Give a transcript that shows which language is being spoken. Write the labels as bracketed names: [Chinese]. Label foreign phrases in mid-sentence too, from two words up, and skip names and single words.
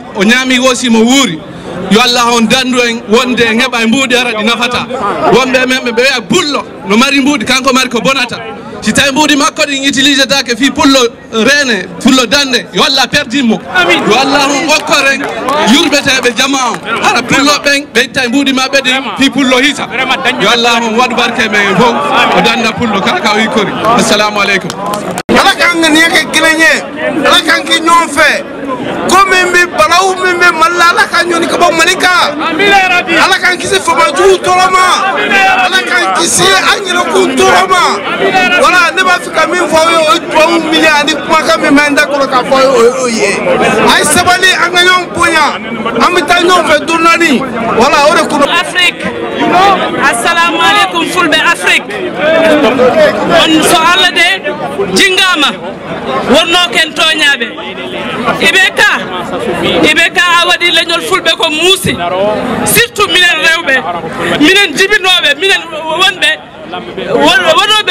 [Fula] o ñaami wosi mo wuuri yo Allah on dandu en wonde en heɓa e mbuuɗi ara ɗi nafata wonɓe men ɓe wiya pullo no mari mbuuɗi kanko mari ko bonata si tawi mbuuɗi makko ɗin utilisé take fi pullo rene pullo dande yo Allah perdinmo yo Allah on okkoren yurɓeteɓe jama on ara pullo ɓen ɓe itta e mbuuɗi maɓɓe ɗin fi pullo hita yo Allah on waɗu barke men fof o danda pullo kala ka o yikkori. [Arabic] السلام عليكم. [Bambara] ala kan ka nin kɛ kelen ye ala kan kɛ ɲɔgɔn fɛ ko min bɛ balawu min bɛ mali la ala ka ɲɔni ka bɔ mali kan ala kan kisi faamajugu tɔɔrɔ ma ala kan kisi an yɛrɛkun tɔɔrɔ ma wala ne b'a fɛ ka min fɔ aw ye o ye tubabu miliya ani kumakan min bɛ n da kɔrɔ k'a fɔ aw ye o ye a ye sabali an ka ɲɔgɔn bonya an bɛ taa ɲɔgɔn fɛ don naani wala o de kɔnɔ. [Fula] Afrique [Arabic] السلام عليكم [Fula] fulɓe Afrique on so Allah de jingama wonno ken toñaɓe iɓe ka a waɗi leñol fulɓe ko muusi surtout minen rewɓe ɓe minen jibinoɓe minen wonɓe waɗoɓe